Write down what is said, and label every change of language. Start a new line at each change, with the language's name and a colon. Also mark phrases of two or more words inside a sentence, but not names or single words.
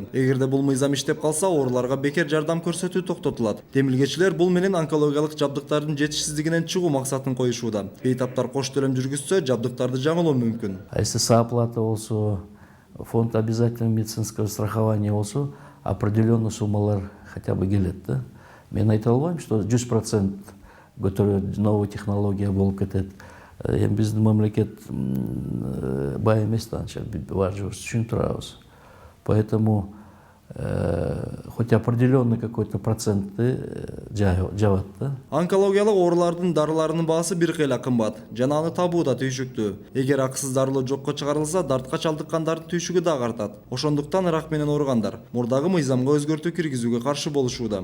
Kyrgyz: Эгерде бул мыйзам иштеп калса, ооруларга бекер жардам көрсөтүү токтотулат. Демилгечилер бул менен онкологиялык жабдыктардын жетишсиздигинен чыгуу максатын коюшууда. Бейтаптар кош төлөм жүргүзсө, жабдыктарды жаңылоо мүмкүн.
Russian: А если сооплата болсо, фонд обязательного медицинского страхования болсо, определенный суммалар хотя бы
Kyrgyz: келет да. Мен айта албайм, что 100% көтөрөт,
Russian: новая технология
Kyrgyz: болуп кетет. Эми биздин мамлекет бай эмес да, анча бажыбыз түшүнүп турабыз.
Russian: Поэтому хоть определенный какой-то
Kyrgyz: процентты жабат да. Онкологиялык оорулардын дарыларынын баасы бир кыйла кымбат, жана аны табуу да түйшүктүү. Эгер акысыз дарылоо жокко чыгарылса, дартка чалдыккандардын түйшүгү дагы артат. Ошондуктан рак менен ооругандар мурдагы мыйзамга өзгөртүү киргизүүгө каршы болушууда.